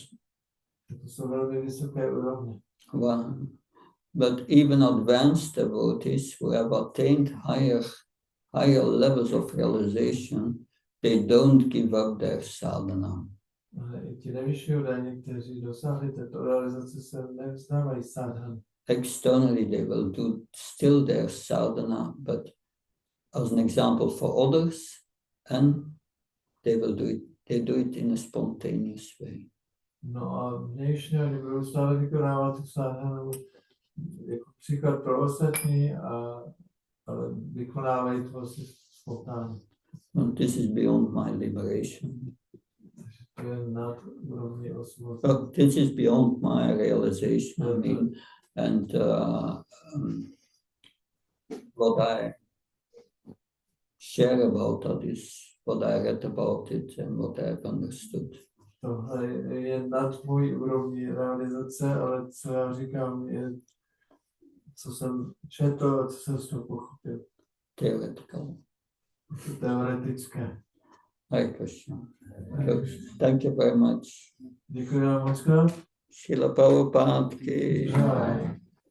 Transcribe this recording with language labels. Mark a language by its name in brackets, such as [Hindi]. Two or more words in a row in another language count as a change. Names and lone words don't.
[Czech] To jsou velmi vysoké úrovně. [English] Well, but even advanced devotees who have attained higher levels of realization, they don't give up their sadhana. [Czech] Ale i ti nevyšší údajní, kteří dosáhli této realizace, se nevzdávají sadhan. [English] Externally, they will do still their sadhana, but as an example for others, and they do it in a spontaneous way. [Czech] No a vnějšně oni budou stále vykonávat tu sadhanu jako příklad pro ostatní, ale vykonávají to vlastně spontánně. [English] And this is beyond my liberation. [Czech] To je nad úrovní osmoty. [English] This is beyond my realization. I mean, and what I share about that is what I read about it and what I have understood. [Czech] Tohle je nad mojí úrovní realizace, ale co já říkám je, co jsem četl a co jsem z toho pochopil. [English] Theoretical. [Czech] Teoretické. [English] Hare Krishna. Thank you very much. [Czech] Děkuji vám moc krát. [Hindi] Srila Prabhupada ki Jai.